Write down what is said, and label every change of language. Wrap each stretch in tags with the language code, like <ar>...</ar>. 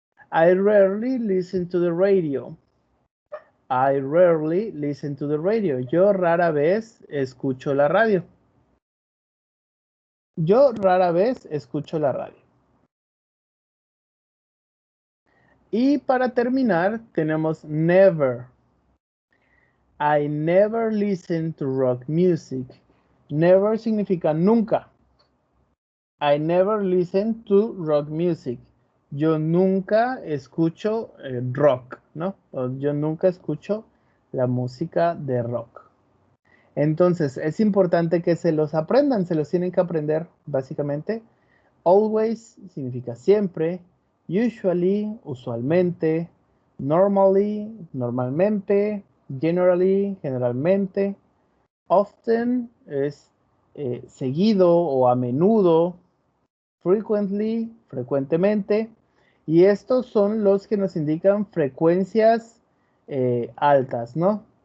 <en>I rarely listen to the radio. I rarely listen to the radio.</en> <es>Yo rara vez escucho la radio. Yo rara vez escucho la radio. Y para terminar, tenemos never.</es> <en>I never listen to rock music. Never</en> <es>significa nunca.</es> <en>I never listen to rock music.</en> <es>Yo nunca escucho rock, ¿no? O yo nunca escucho la música de rock. Entonces, es importante que se los aprendan, se los tienen que aprender, básicamente. Always significa siempre, usually, usualmente, normally, normalmente, generally, generalmente, often es seguido o a menudo, frequently, frecuentemente, y estos son los que nos indican frecuencias altas, ¿no?</es>